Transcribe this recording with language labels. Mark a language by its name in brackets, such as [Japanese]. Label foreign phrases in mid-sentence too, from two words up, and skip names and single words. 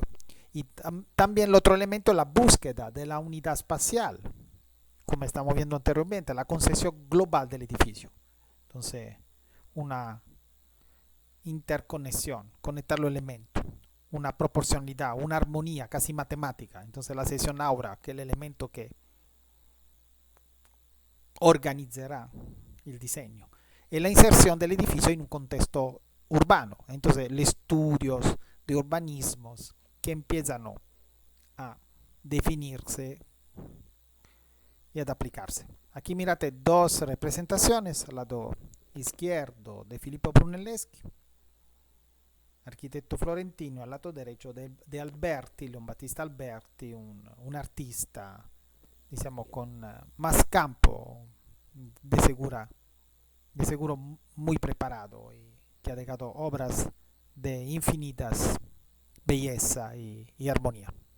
[Spanish] Y también el otro elemento es la búsqueda de la unidad espacial, como estamos viendo anteriormente, la concepción global del edificio. Entonces, una interconexión, conectar los elementos, una proporcionalidad, una armonía casi matemática. Entonces la sección aura, que es el elemento que [Italian] organizzerà il disegno, [Spanish] e la inserción del edificio en un contexto urbano. Entonces, los estudios de urbanismos que empiezan a definirse y a aplicarse. Aquí mirate dos representaciones, al lado izquierdo de Filippo Brunelleschi, arquitecto florentino, al lado derecho de Alberti, Leon Battista Alberti, un artista, diciamo, con más campo, de seguro muy preparado y que ha dejado obras de infinitas belleza y armonía.